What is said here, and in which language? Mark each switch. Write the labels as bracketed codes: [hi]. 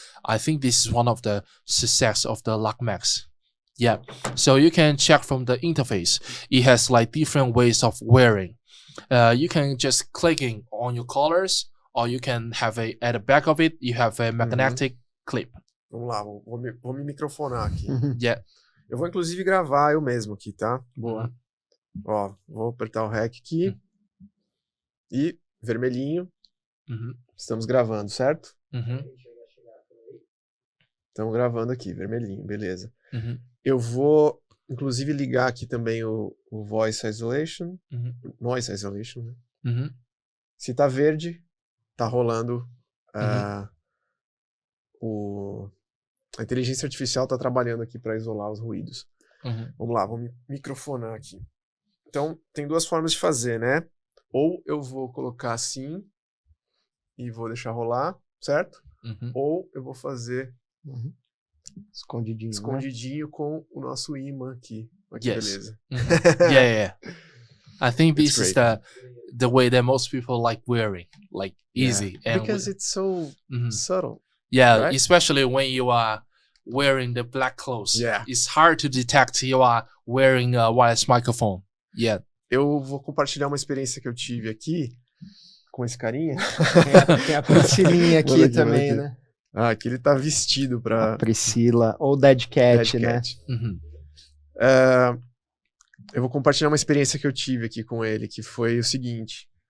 [en] I think this is one of the success of the Lock Max. Yeah, so you can check from the interface. It has like different ways of wearing. You can just clicking on your collars, or you can have at the back of it, you have a magnetic clip. [pt] Vamos lá, vou me microfonar aqui. [en] Yeah. [pt] Eu vou inclusive gravar eu mesmo aqui, tá? Boa. Ó, vou apertar o REC aqui. E vermelhinho. Estamos gravando, certo? Estamos gravando aqui, vermelhinho, beleza. Eu vou, inclusive, ligar aqui também o Voice Isolation, Noise Isolation, né? Se tá verde, tá rolando a inteligência artificial tá trabalhando aqui para isolar os ruídos. Vamos lá, vou me microfonar aqui. Então, tem duas formas de fazer, né? Ou eu vou colocar assim e vou deixar rolar, certo? Ou eu vou fazer escondidinho, né? Com o nosso imã aqui. Olha que beleza. [en] Yeah. I think this is the way that most people like wearing, like easy. And because it's so subtle. Yeah, right? Especially when you are wearing the black clothes. Yeah. It's hard to detect you are wearing a wireless microphone. Yeah. [pt] Eu vou compartilhar uma experiência que eu tive aqui com esse carinha. Tem a Priscilinha aqui também, né? Ah, aqui ele tá vestido pra... A Priscila, ou Dead Cat, né? Eu vou compartilhar uma experiência que eu tive aqui com ele, que foi o seguinte.